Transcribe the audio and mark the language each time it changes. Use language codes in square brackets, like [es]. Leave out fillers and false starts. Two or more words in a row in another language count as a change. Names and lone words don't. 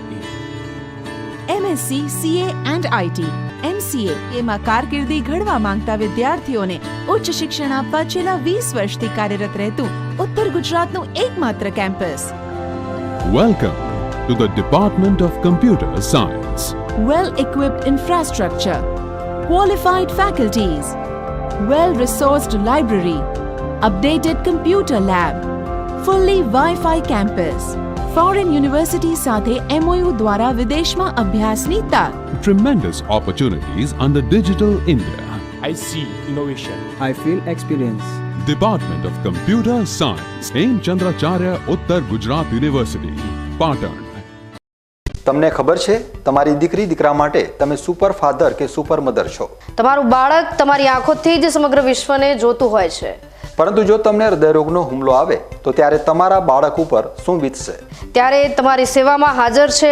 [en] MSc CA and IT MCA [gu] એમાં કારકિર્દી ઘડવા માંગતા વિદ્યાર્થીઓને ઉચ્ચ શિક્ષણ આપવા છેલ્લા 20 વર્ષથી કાર્યરત રહેતું ઉત્તર ગુજરાતનું એકમાત્ર કેમ્પસ. [en] welcome to the department of computer science. Well equipped infrastructure, qualified faculties, well resourced library, updated computer lab, fully Wi-Fi campus, foreign university [gu] સાથે MOU દ્વારા વિદેશમાં અભ્યાસની તક. [en] Tremendous opportunities under Digital India. I see innovation. I feel experience. Department of Computer Science, हेमचंद्राचार्य उत्तर गुजरात यूनिवर्सिटी, पाटण. [gu] તમને ખબર છે તમારી દીકરી દીકરા માટે તમે [en] super father [gu] કે [en] super mother [gu] છો. તમારું બાળક તમારી આંખોથી જ સમગ્ર વિશ્વને જોતું હોય છે. પરંતુ જો તમને હૃદયરોગનો હુમલો આવે તો ત્યારે તમારા બાળક ઉપર શું વીતશે? ત્યારે તમારી સેવામાં હાજર છે